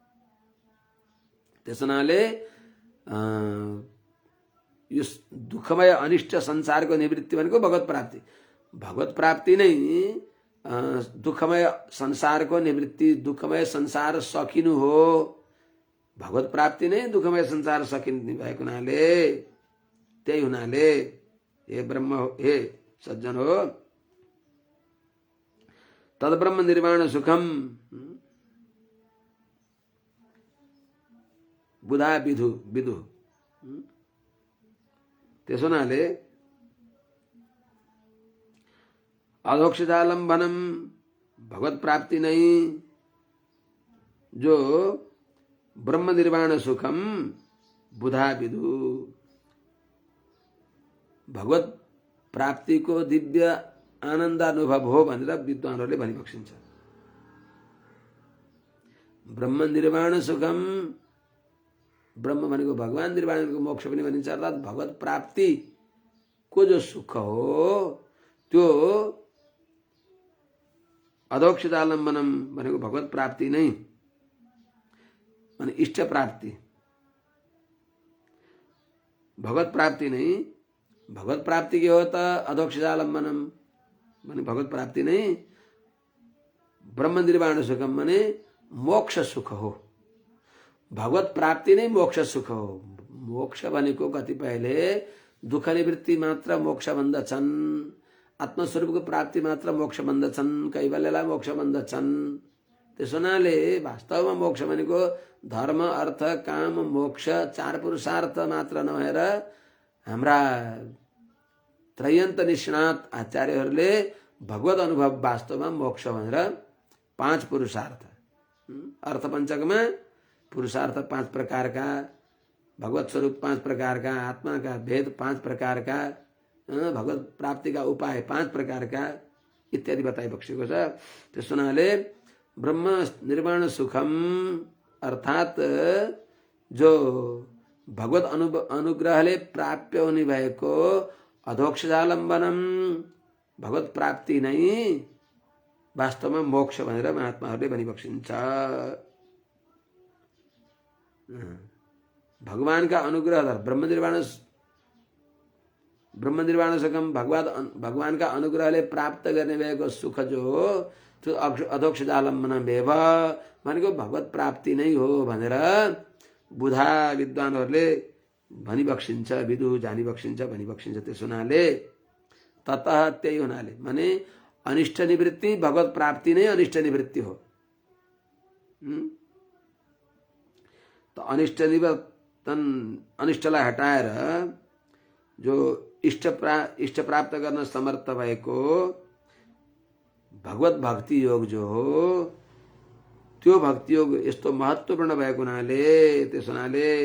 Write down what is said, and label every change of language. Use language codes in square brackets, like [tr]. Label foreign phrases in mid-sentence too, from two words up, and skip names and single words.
[ne] त्यस हुनाले यो दुःखमय अनिष्ट संसारको निवृत्ति भनेको भगवत प्राप्ति। भगवत प्राप्ति नै दुःखमय संसारको निवृत्ति, दुःखमय संसार सकिनु हो। भगवत प्राप्ति नै दुःखमय संसार सकिने भएको हुनाले, त्यही हुनाले हे ब्रह्म हे सज्जन हो, [sa] तद ब्रह्म निर्वाण सुखम बुधा विदु विदु। [ne] त्यसो हुनाले अधोक्षजालम्बनम भगवत प्राप्ति नै जो [sa] ब्रह्म निर्वाण सुखम बुधा विदु, [ne] भगवत प्राप्तिको दिव्य आनन्द अनुभव हो भनेर विद्वानहरूले भनिबक्सिन्छ। [sa] ब्रह्म निर्वाण सुखम, [ne] ब्रह्म भनेको भगवान, निर्वाण भनेको मोक्ष पनि भनिन्छ। अर्थात् भगवत प्राप्ति को जो सुख हो त्यो अधोक्षजालम्बनम भनेको भगवत प्राप्ति नै, माने इष्ट प्राप्ति। भगवत प्राप्ति नै, भगवत प्राप्ति के हो त? अधोक्षजालम्बनम माने भगवत प्राप्ति नै [sa] ब्रह्म निर्वाण सुखम [ne] माने मोक्ष सुख हो। भगवत प्राप्ति नै मोक्ष सुख हो। मोक्ष भनेको कतिपयले दुःख निवृत्ति मात्र मोक्ष भन्दछन्, आत्मस्वरूपको प्राप्ति मात्र मोक्ष भन्दछन्, कैवल्यलाई मोक्ष भन्दछन्। त्यसो हुनाले वास्तवमा मोक्ष भनेको धर्म अर्थ काम मोक्ष चार पुरुषार्थ मात्र नभएर हाम्रा त्रयन्त निष्णात आचार्यहरूले भगवत अनुभव वास्तवमा मोक्ष भनेर पांच पुरुषार्थ, अर्थ पंचकमा पुरुषार्थ पांच प्रकारका, भगवत स्वरूप पांच प्रकारका, आत्मा का भेद पांच प्रकारका, भगवत प्राप्ति का उपाय पांच प्रकारका इत्यादि बताइबक्सेको छ। त्यस हुनाले [sa] ब्रह्म निर्वाण सुखम [ne] अर्थात जो भगवत अनुग्रहले प्राप्य हुने भएको अधोक्षजालम्बनम भगवत प्राप्ति नै वास्तवमा मोक्ष भनेर महात्माहरूले भनिबक्सिन्छ। भगवानका अनुग्रह [sa] ब्रह्म निर्वाण सुखम [ne] भगवानका अनुग्रहले प्राप्त गर्ने भएको सुख जो हो त्यो अधोक्षजालम्बन भेव भनेको भगवत प्राप्ति नै हो भनेर बुधा विद्वानहरूले भनिबक्सिन्छ, विदु जानिबक्सिन्छ, भनिबक्सिन्छ। त्यस हुनाले ततः त्यही हुनाले माने अनिष्ट निवृत्ति भगवत प्राप्ति नै अनिष्ट निवृत्ति हो। तो अनिष्ट निवर्तन, अनिष्टलाई हटाएर जो इष्ट प्राप्त गर्न समर्थ भएको भगवत भक्ति योग जो हो त्यो भक्ति योग यस्तो महत्त्वपूर्ण भएको हुनाले, त्यस हुनाले